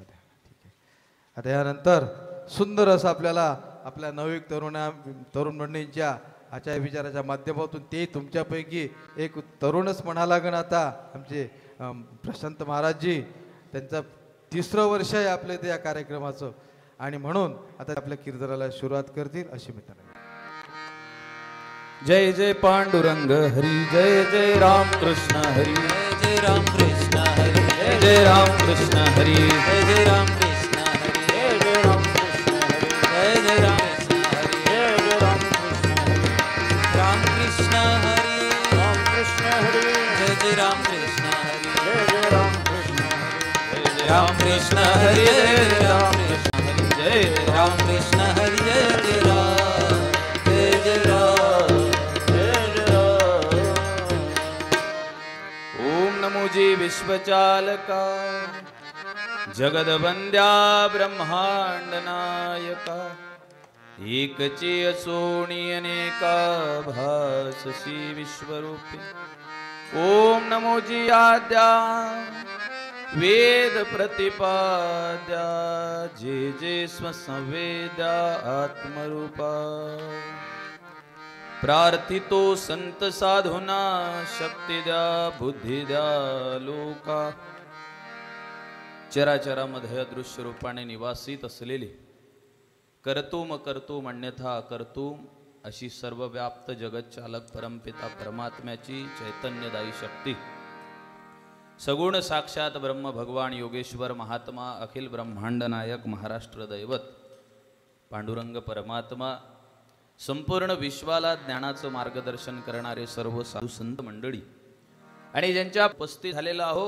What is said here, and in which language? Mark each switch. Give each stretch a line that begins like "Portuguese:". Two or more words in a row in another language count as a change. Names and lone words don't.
Marathi: ठीक आहे, आता यानंतर सुंदर असं आपल्याला आपल्या नवयुक्त तरुण मंडळींच्या आचार्य विचाराच्या माध्यमातून ते तुमच्यापैकी एक तरुणच म्हणा लागण आता आमचे प्रशांत महाराजजी, त्यांचा 3रं वर्ष आहे आपल्या त्या कार्यक्रमाचं आणि म्हणून आता आपल्या कीर्तनाला सुरुवात करतील अशी मी त्यांना। जय जय पांडुरंग हरी, जय जय राम कृष्ण हरी, जय जय राम कृष्ण हरी, जय जय राम कृष्ण हरी, जय जय राम कृष्ण हरी, जय जय राम कृष्ण हरी, जय जय राम राम कृष्ण हरि, जय जय राम कृष्ण हरि, जय राम कृष्ण हरि, जय राम कृष्ण हरि, जय राम कृष्ण हरि, जय राम, जय जय राम, जय जय राम। ओम नमो जी विश्वचालका जगदवंद्या ब्रह्मांड नायका, एकची असोणी अनेका भाससी विश्वरूपी। ओम नमो जी आद्या वेद प्रतिपाद्या, जे जे स्वसंवेद्या आत्मरूपा। प्रार्थितो संत साधुना, शक्ती द्या बुद्धी द्या लोका। चराचरामध्ये अदृश्य रूपाने निवासित असलेले
Sanskrit: कर्तुम कर्तुम अन्यथा अकर्तुम
Marathi: अशी सर्वव्याप्त जगतचालक परमपिता परमात्म्याची चैतन्यदायी शक्ती, सगुण साक्षात ब्रह्म भगवान योगेश्वर महात्मा अखिल ब्रह्मांड नायक महाराष्ट्र दैवत पांडुरंग परमात्मा, संपूर्ण विश्वाला ज्ञानाचं मार्गदर्शन करणारे सर्व साधू संत मंडळी आणि ज्यांच्या उपस्थित झालेला आहो।